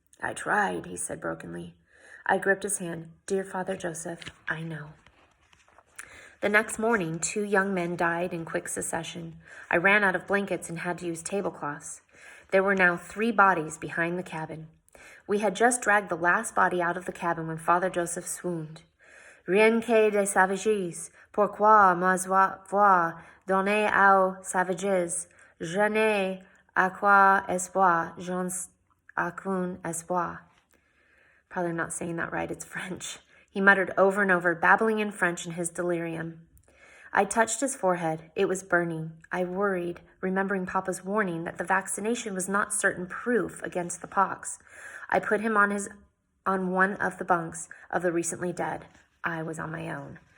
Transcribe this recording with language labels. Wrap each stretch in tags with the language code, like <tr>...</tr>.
<en>I tried, he said brokenly. I gripped his hand. Dear Father Joseph, I know. The next morning, 2 young men died in quick succession. I ran out of blankets and had to use tablecloths. There were now 3 bodies behind the cabin. We had just dragged the last body out of the cabin when Father Joseph swooned.</en> <fr>Rien que des savages, pourquoi m'avoir donné aux savages? Je n'ai aucun espoir, j'en aucun espoir.</fr> <en>Probably not saying that right, it's French. He muttered over and over, babbling in French in his delirium. I touched his forehead. It was burning. I worried, remembering Papa's warning that the vaccination was not certain proof against the pox. I put him on one of the bunks of the recently dead. I was on my own.</en>